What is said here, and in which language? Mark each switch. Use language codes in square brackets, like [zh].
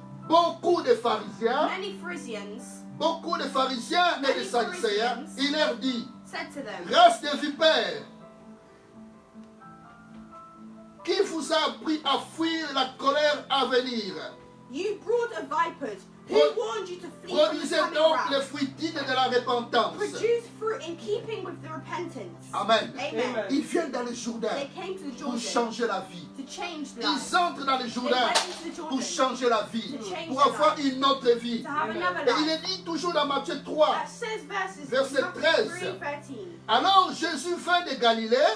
[fr] beaucoup de pharisiens, [en] many Pharisees [fr] beaucoup de pharisiens et de sadducéens, il leur dit, [en] said to them, [fr] race de vipères, qui vous a appris à fuir la colère à venir? [en] You brood of vipers, who [fr] Pro- [en] warned you to flee from the [fr] Produisez [en] coming [fr] donc les [en] wrath? [fr] fruits dignes de la repentance. [en] Produce fruit in keeping with the repentance. [fr] Amen. [en] Amen. [fr] Ils viennent dans le Jourdain [en] They came to the [fr] pour [en] Jordan [fr] changer la vie. [en] to change [fr] Ils [en] lives, [fr] entrent dans le Jourdain pour changer la vie, pour avoir une autre vie. [en] to have another [fr] Et il [en] life. [fr] est dit toujours dans Matthieu 3, [en] That says verses [fr] Verset [en] Matthew [fr] 13. [en] 3:13. [fr] alors Jésus vint de Galilée